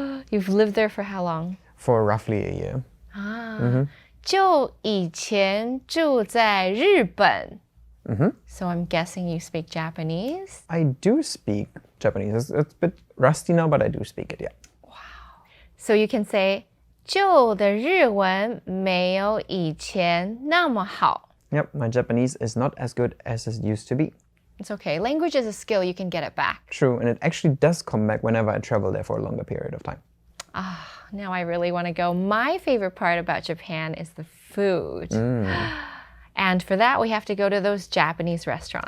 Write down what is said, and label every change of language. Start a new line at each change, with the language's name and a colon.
English: You've lived there for how long? For roughly a year.
Chinese: 就以前住在日本.
English: So I'm guessing you speak Japanese? I do speak Japanese. It's a bit rusty now, but I do speak it, yeah.
Chinese: So you can say 旧的日文没有以前那么好.
English: Yep, my Japanese is not as good as it used to be. It's okay. Language is a skill. You can get it back. True, and it actually does come back whenever I travel there for a longer period of time. Now I really want to go. My favorite part about Japan is the food. And for that, we have to go to those Japanese restaurants.